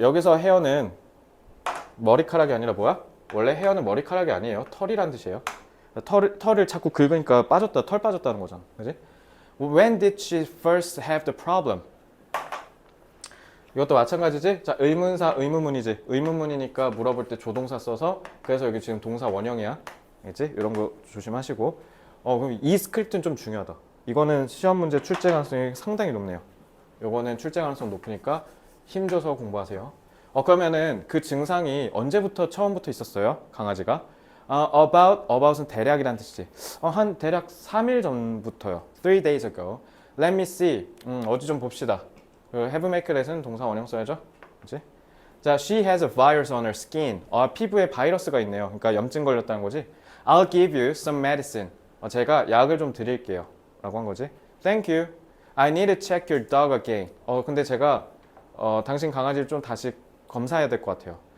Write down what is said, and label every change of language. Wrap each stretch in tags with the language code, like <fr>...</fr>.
<ko>여기서 hair는 머리카락이 아니라 뭐야? 원래 hair는 머리카락이 아니에요. 털이란 뜻이에요. 털을 자꾸 긁으니까 빠졌다. 털 빠졌다는 거잖아. 그지?</ko> <en>When did she first have the problem?</en> <ko>이것도 마찬가지지? 자, 의문사, 의문문이지. 의문문이니까 물어볼 때 조동사 써서 그래서 여기 지금 동사 원형이야. 알겠지? 이런 거 조심하시고. 그럼 이 스크립트는 좀 중요하다. 이거는 시험 문제 출제 가능성이 상당히 높네요. 요거는 출제 가능성 높으니까 힘줘서 공부하세요. 그러면은 그 증상이 언제부터 처음부터 있었어요? 강아지가? about은 대략이란 뜻이지. 한 대략 3일 전부터요.</ko> <en>3 days ago. Let me see.</en> <ko>어디 좀 봅시다. have make it은 동사 원형 써야죠. 그치?</ko> <en>자, she has a virus on her skin.</en> <ko>피부에 바이러스가 있네요. 그러니까 염증 걸렸다는 거지.</ko> <en>I'll give you some medicine.</en> <ko>제가 약을 좀 드릴게요. 라고 한 거지.</ko> <en>Thank you. I need to check your dog again.</en> <ko>근데 제가 당신 강아지를 좀 다시 검사해야 될 것 같아요.</ko>